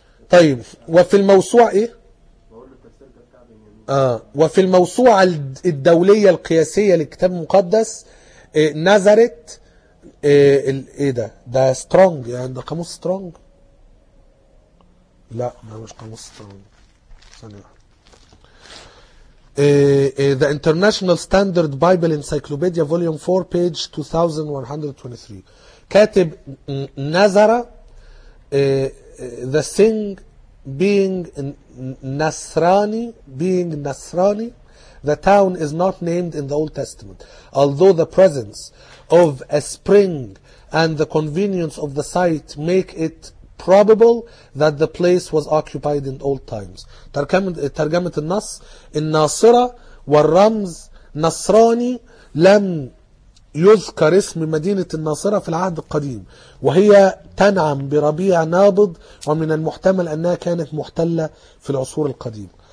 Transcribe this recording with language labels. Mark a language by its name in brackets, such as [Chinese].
[Arabic] طيب، وفي الموسوعة وفي الموسوعة الدولية القياسية للكتاب المقدس نازرت ايه ده؟ ده سترونج، يعني ده قاموس سترونج؟ لا ده مش قاموس سترونج. [English] The International Standard Bible Encyclopedia Volume 4 Page 2123 [Arabic] كاتب نزرة [English] The thing being Nasrani The town is not named in the Old Testament, although the presence of a spring and the convenience of the site make it probable that the place was occupied in old times. [Arabic] ترجمة النص: الناصرة والرمز نصراني، لم يذكر اسم مدينة الناصرة في العهد القديم، وهي تنعم بربيع نابض، ومن المحتمل أنها كانت محتلة في العصور القديمة.